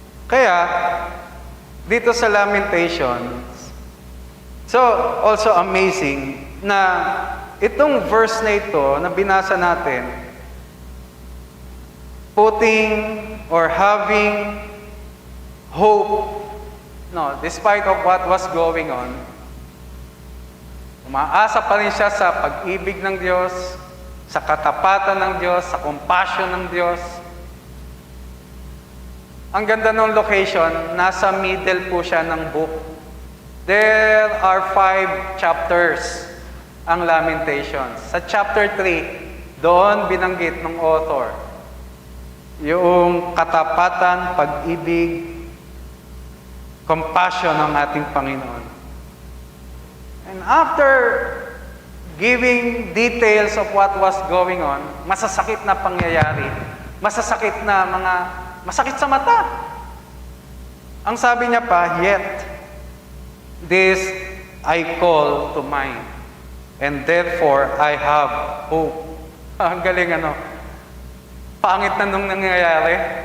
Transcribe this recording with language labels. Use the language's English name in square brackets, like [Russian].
[Filipino] Kaya, dito sa Lamentations, [English] so also amazing [Filipino] na itong verse na ito na binasa natin, [English] putting or having hope, [Filipino] no, [English] despite of what was going on, [Filipino] umaasa pa rin siya sa pag-ibig ng Diyos, sa katapatan ng Diyos, sa compassion ng Diyos. Ang ganda ng location, nasa middle po siya ng book. [English] There are 5 chapters ang Lamentations. [Filipino] Sa chapter 3, doon binanggit ng author yung katapatan, pag-ibig, compassion ng ating Panginoon. [English] And after giving details of what was going on, [Filipino] masasakit na pangyayari, masasakit na masakit sa mata. Ang sabi niya pa, [English] yet, this I call to mind, and therefore I have hope. [Filipino] Ang galing Pangit na nung nangyayari.